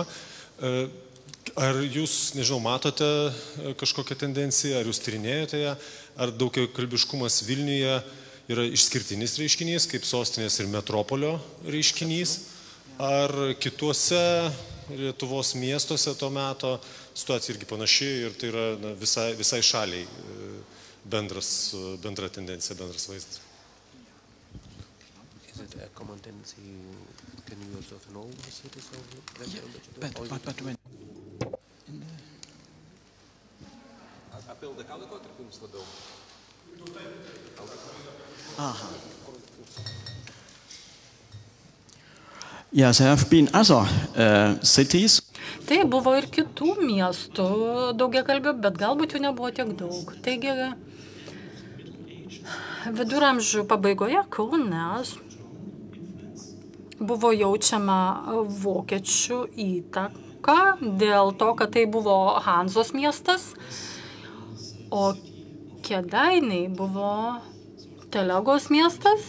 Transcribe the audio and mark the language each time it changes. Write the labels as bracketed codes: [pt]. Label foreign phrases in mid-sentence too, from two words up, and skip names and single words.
[lt] Ar jūs, nežinau, matote kažkokią tendenciją, ar jūs tyrinėjote ją, ar daugiakalbiškumas Vilniuje yra išskirtinis reiškinys, kaip sostinės ir metropolio reiškinys, ar kituose Lietuvos miestuose to meto situacija irgi panaši ir tai yra visai šaliai bendra tendencija, bendras vaizdas. [en] Is it a common tendency? Can you observe in all the cities of but when [lt] Apie LDK laikotarpį jums labiau? [en] Yes, there have been other cities. [lt] Tai buvo ir kitų miestų daugiakalbių, bet galbūt jų nebuvo tiek daug. Taigi, viduramžių pabaigoje Kaune buvo jaučiama vokiečių įtaka dėl to, kad tai buvo Hanzos miestas, o Kėdainiai buvo Telegos miestas.